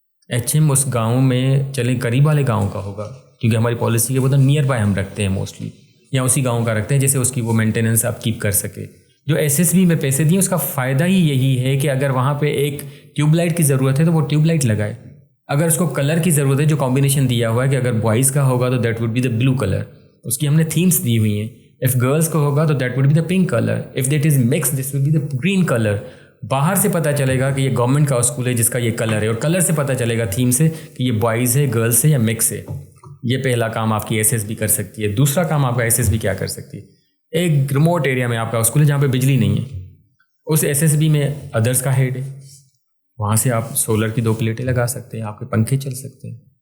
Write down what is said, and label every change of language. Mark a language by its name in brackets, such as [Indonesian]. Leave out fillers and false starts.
[Urdu] HM اس گاؤں میں چلیں قریب والے گاؤں کا ہوگا کیونکہ ہماری پالیسی کے بہت نیئر بائی ہم رکھتے ہیں موسٹلی، یا اسی گاؤں کا رکھتے ہیں جیسے اس کی وہ مینٹیننس آپ کیپ کر سکے. جو SSB میں پیسے دیے اس کا فائدہ ہی یہی ہے کہ اگر وہاں پہ ایک ٹیوب لائٹ کی ضرورت ہے تو وہ ٹیوب لائٹ لگائے. اگر اس کو کلر کی ضرورت ہے، جو کمبینیشن دیا ہوا ہے کہ اگر بوائز کا ہوگا تو [English] that would be the blue colour, [Urdu] اس کی ہم نے تھیمس دی ہوئی ہیں. [English] if girls [Urdu] کو ہوگا تو [English] That would be the pink colour. If that is mix this would be the green colour. [Urdu] باہر سے پتہ چلے گا کہ یہ گورنمنٹ کا اسکول ہے جس کا یہ کلر ہے، اور کلر سے پتہ چلے گا تھیم سے کہ یہ بوائز ہے، گرلس ہے یا مکس ہے. یہ پہلا کام آپ کی SSB کر سکتی ہے. دوسرا کام آپ کا SSB کیا کر سکتی ہے؟ ایک ریموٹ ایریا میں آپ کا اسکول ہے جہاں پہ بجلی نہیں ہے، اس SSB میں ادرس کا ہیڈ ہے، وہاں سے آپ سولر کی 2 پلیٹیں لگا سکتے ہیں، آپ کے پنکھے چل سکتے ہیں.